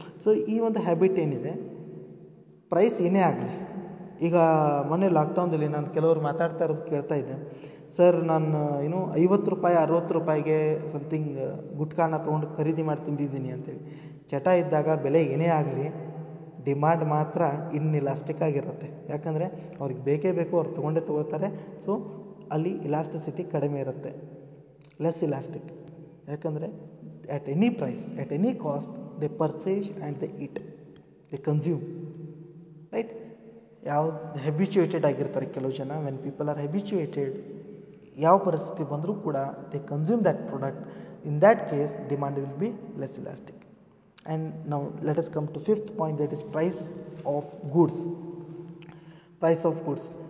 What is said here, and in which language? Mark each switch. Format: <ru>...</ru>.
<kn>So ಈ ಒಂದು habit ಏನಿದೆ, ಪ್ರೈಸ್ ಏನೇ ಆಗಲಿ, ಈಗ ಮೊನ್ನೆ ಲಾಕ್ಡೌನ್ದಲ್ಲಿ ನಾನು ಕೆಲವರು ಮಾತಾಡ್ತಾ ಇರೋದು ಕೇಳ್ತಾ ಇದ್ದೆ, ಸರ್ ನಾನು 50 ರೂಪಾಯಿ 60 ರೂಪಾಯಿಗೆ ಸಮಥಿಂಗ್ ಗುಟ್ಕಾನ ತೊಗೊಂಡು ಖರೀದಿ ಮಾಡಿ ತಿಂದಿದ್ದೀನಿ ಅಂತೇಳಿ. ಚಟ ಇದ್ದಾಗ ಬೆಲೆ ಏನೇ ಆಗಲಿ ಡಿಮಾಂಡ್ ಮಾತ್ರ ಇನ್ಇಲಾಸ್ಟಿಕ್ ಆಗಿರುತ್ತೆ. ಯಾಕಂದರೆ ಅವ್ರಿಗೆ ಬೇಕೇ ಬೇಕು, ಅವ್ರು ತೊಗೊಳ್ತಾರೆ. ಸೊ ಅಲ್ಲಿ ಇಲಾಸ್ಟಿಸಿಟಿ ಕಡಿಮೆ ಇರುತ್ತೆ, ಲೆಸ್ ಇಲಾಸ್ಟಿಕ್. ಯಾಕಂದರೆ</kn> <en>at any price, at any cost, they purchase and they eat, they consume, right?</en> <kn>ಯಾವ ಹ್ಯಾಬಿಚುಯೇಟೆಡ್ ಆಗಿರ್ತಾರೆ ಕೆಲವು ಜನ.</kn> <en>when people are habituated,</en> <kn>ಯಾವ ಪರಿಸ್ಥಿತಿ ಬಂದರೂ ಕೂಡ</kn> <en>They consume that product. In that case demand will be less elastic. And now let us come to fifth point, that is price of goods. Price of goods.</en>